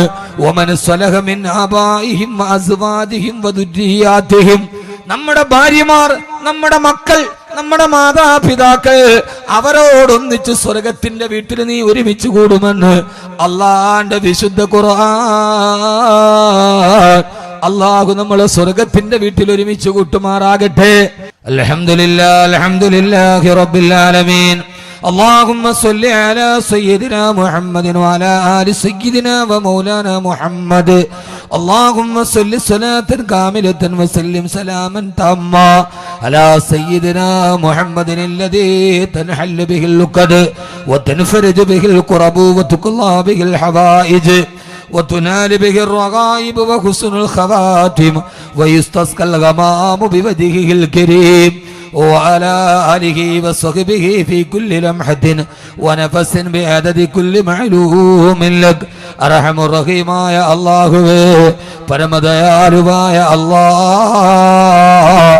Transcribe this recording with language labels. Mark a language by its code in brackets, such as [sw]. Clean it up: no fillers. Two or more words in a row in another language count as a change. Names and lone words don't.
[ar] ومن صلح من آبائهم وأزواجهم وذرياتهم, [ml] നമ്മുടെ ഭാര്യമാർ, നമ്മുടെ മക്കൾ, നമ്മുടെ മാതാപിതാക്കൾ, അവരോടൊന്നിച്ച് സ്വർഗത്തിന്റെ വീട്ടിൽ നീ ഒരുമിച്ച് കൂടുമെന്ന് അല്ലാഹുവിന്റെ വിശുദ്ധ ഖുർആൻ. അല്ലാഹു നമ്മളെ സ്വർഗത്തിന്റെ വീട്ടിൽ ഒരുമിച്ച് കൂട്ടുമാറാകട്ടെ. [ar] الحمد لله الحمد لله رب العالمين. اللهم صل على سيدنا محمد وعلى آل سيدنا ومولانا محمد. اللهم صل صلاة كاملة وسلم سلاما تاما على سيدنا محمد الذي تنحل به اللقد وتنفرج به الكرب وتقضى به الحوائج وتنال به الرغائب وحسن الخواتم ويستسقى الغمام بوجهه الكريم وعلى آله وصحبه في كل لمحة ونفس بعدد كل معلوم لك. أرحم الرحيم يا الله, [ml] പരമദയാലുവായ അല്ലാഹ്.